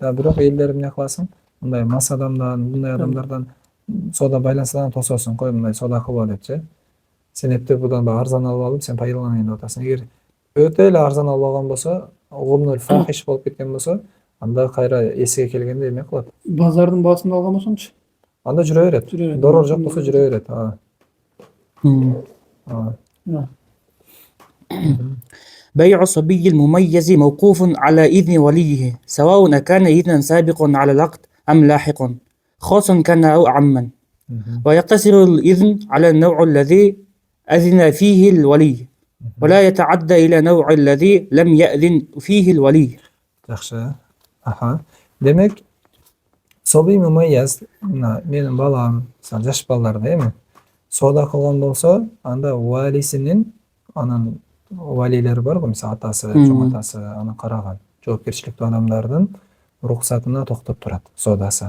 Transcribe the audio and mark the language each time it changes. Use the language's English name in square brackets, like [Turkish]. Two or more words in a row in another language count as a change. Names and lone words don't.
[Kyrgyz] Бирок элдер эмне кыласың? Мындай мас адамдан, мындай адамдардан сода байлансаң тососуң, кой мындай сода кылба депчи. Сен эптеп будан арзан алып алып, сен пайдаланайын деп атасың. Эгер өтө эле арзан алып алган болсо, [Arabic] الغبن فاحش [Kyrgyz] болуп кеткен болсо, анда кайра эсиге келгенде эме кылат? Базардын баасында алган болсоңчу? Анда жүрө берет. Дорор жок болсо жүрө берет. [Arabic] بيع الصبي المميز موقوف على إذن وليه سواء كان إذنا سابق على العقد أم لاحق خاصا كان أو عاما ويقتصر الإذن على النوع الذي أذن فيه الولي ولا يتعدى إلى نوع الذي لم يأذن فيه الولي. [Kyrgyz] Жакшы. Демек, [Arabic] صبي مميز, [Kyrgyz] менин балам, жаш балаларда эми, сода кылган болсо, анда валисинин, анын валилери бар го, мисалы атасы, чоң атасы, аны караган, жоопкерчиликтүү адамдардын уруксатына токтоп турат содасы.